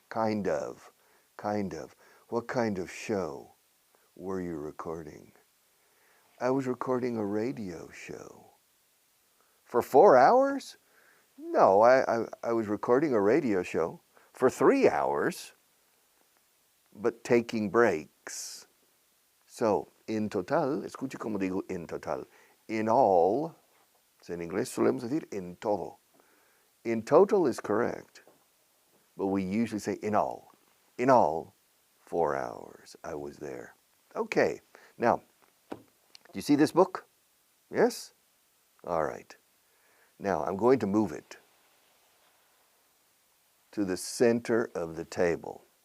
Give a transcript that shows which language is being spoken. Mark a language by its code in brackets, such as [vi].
[en] What kind of show were you recording? I was recording a radio show. For 4 hours? No, I was recording a radio show for 3 hours, but taking breaks. [es] So, en total, escuche como digo en total. [en] In all, [es] en inglés solemos decir en todo. [en] In total is correct, but we usually say in all. In all, 4 hours I was there. Okay, now, do you see this book? Yes? All right. Now, I'm going to move it to the center of the table.